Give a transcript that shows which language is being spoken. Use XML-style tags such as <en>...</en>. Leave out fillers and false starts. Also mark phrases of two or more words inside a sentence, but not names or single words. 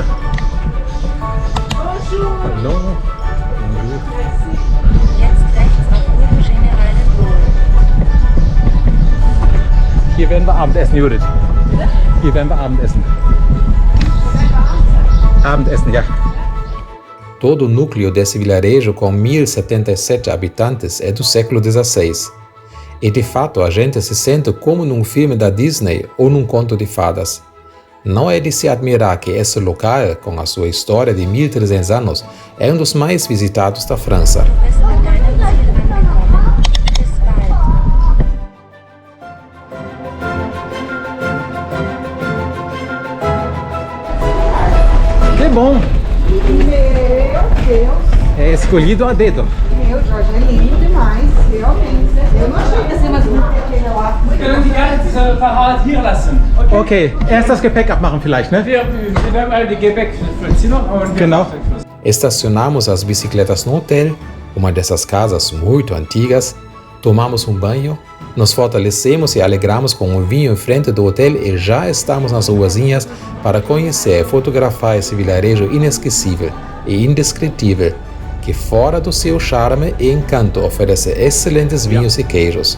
<fr>Bonjour.</fr> <de>Hallo? Jetzt rechts auf Route General de Gaulle. Hier werden wir Abendessen, Judith. Hier werden wir Abendessen. Abendessen, ja.</de> <pt>Todo o núcleo desse vilarejo com 1077 habitantes é do século XVI. E de fato a gente se sente como num filme da Disney ou num conto de fadas. Não é de se admirar que esse local, com a sua história de 1300 anos, é um dos mais visitados da França.</pt> <de>Du bist an deinem Ziel angekommen. Bis bald.</de> <pt>Que bom! Meu Deus. É escolhido a dedo. Meu Jorge, é lindo demais, realmente. Eu não achei que ia ser mais bonito que aquele lá.</pt> <de>Können Sie gerne das Fahrrad hier lassen. Okay, erst das Gepäck abmachen vielleicht, ne? Wir werden mal die Gepäck für das Zimmer und Genau.</de> <pt>Estacionamos as bicicletas no hotel, uma dessas casas muito antigas, tomamos um banho, nos fortalecemos e alegramos com um vinho em frente do hotel e já estamos nas ruazinhas para conhecer e fotografar esse vilarejo inesquecível e indescritível, que fora do seu charme e encanto oferece excelentes vinhos e queijos.</pt>